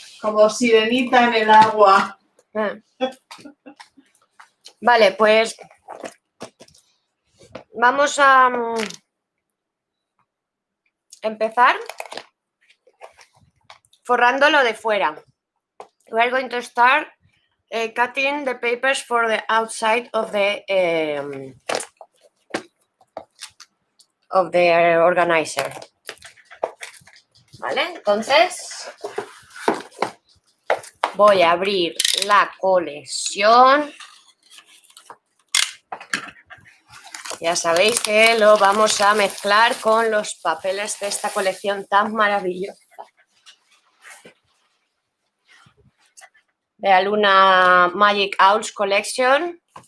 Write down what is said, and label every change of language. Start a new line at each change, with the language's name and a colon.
Spanish: Como sirenita en el agua. Vale, pues vamos a empezar forrando lo de fuera.
English: We are going to start cutting the papers for the outside of the organizer.
Spanish: ¿Vale? Entonces voy a abrir la colección. Ya sabéis que lo vamos a mezclar con los papeles de esta colección tan maravillosa de Aluna Magic Owls Collection.